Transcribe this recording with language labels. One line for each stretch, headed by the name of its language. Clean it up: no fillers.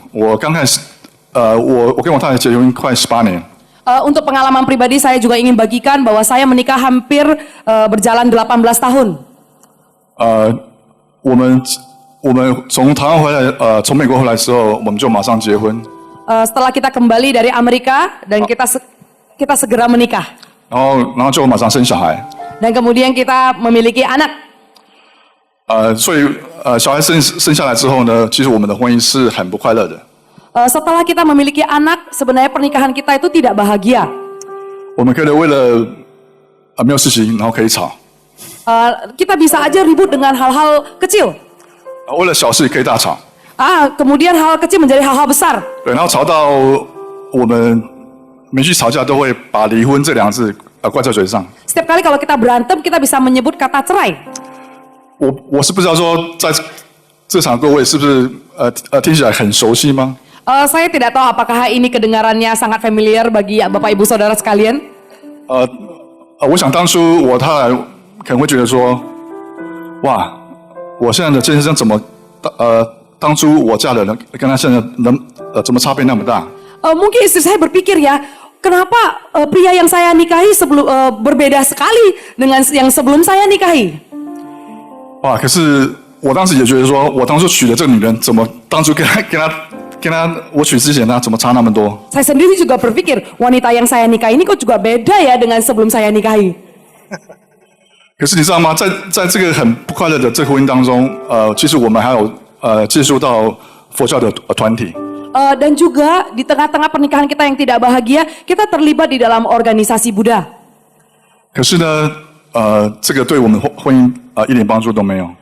Chinese: 我刚开始，我跟我太太结婚快18年。
Indonesian: Untuk pengalaman pribadi saya juga ingin bagikan bahwa saya menikah hampir berjalan 18 tahun.
Chinese: 我们从台湾回来，从美国回来的时候，我们就马上结婚。
Indonesian: Setelah kita kembali dari Amerika dan kita segera menikah.
Chinese: 然后就马上生小孩。
Indonesian: Dan kemudian kita memiliki anak.
Chinese: 所以小孩生下来之后呢，其实我们的婚姻是很不快乐的。
Indonesian: Setelah kita memiliki anak, sebenarnya pernikahan kita itu tidak bahagia.
Chinese: 我们可以为了没有事情，然后可以吵。
Indonesian: Kita bisa aja ribut dengan hal-hal kecil.
Chinese: 为了小事可以大吵。
Indonesian: Kemudian hal kecil menjadi hal-hal besar.
Chinese: 对，然后吵到我们每次吵架都会把离婚这两个字挂在嘴上。
Indonesian: Setiap kali kalau kita berantem, kita bisa menyebut kata cerai.
Chinese: 我是不知道说在这场各位是不是听起来很熟悉吗？
Indonesian: Saya tidak tahu apakah ini kedengarannya sangat familiar bagi Bapak Ibu Saudara sekalian.
Chinese: 我想当初我太太可能会觉得说，哇，我现在的先生怎么当初我嫁的人跟他现在怎么差别那么大？
Indonesian: Mungkin istri saya berpikir ya, kenapa pria yang saya nikahi berbeda sekali dengan yang sebelum saya nikahi?
Chinese: 哇，可是我当时也觉得说，我当初娶的这个女人，怎么当初跟她我娶之前她怎么差那么多？
Indonesian: Saya sendiri juga berpikir, wanita yang saya nikahi ini kok juga beda ya dengan sebelum saya nikahi.
Chinese: 可是你知道吗？在这个很不快乐的这个婚姻当中，其实我们还有接触到佛教的团体。
Indonesian: Dan juga di tengah-tengah pernikahan kita yang tidak bahagia, kita terlibat di dalam organisasi Buddha.
Chinese: 可是呢，这个对我们婚姻一点帮助都没有。